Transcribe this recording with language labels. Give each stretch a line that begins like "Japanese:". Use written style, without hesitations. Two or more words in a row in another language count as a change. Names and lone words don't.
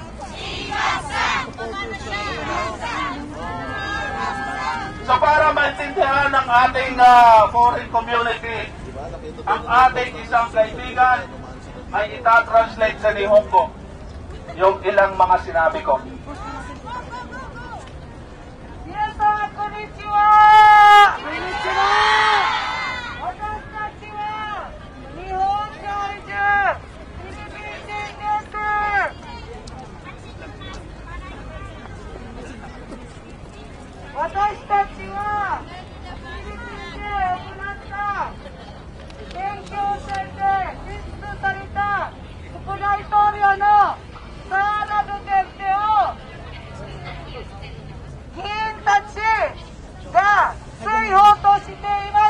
Filipino: So para maintindihan ng ating
English: foreign community,
Filipino: ang ating isang kaibigan ay itatranslate sa Nihongo yung ilang mga sinabi ko.
Japanese: Konnichiwa! Konnichiwa! 私たちは日本在住フィリピン人です。私たちはフィリピンで行った選挙戦で選出された副大統領のサーラ・ドゥテルテを議員たちが追放としています。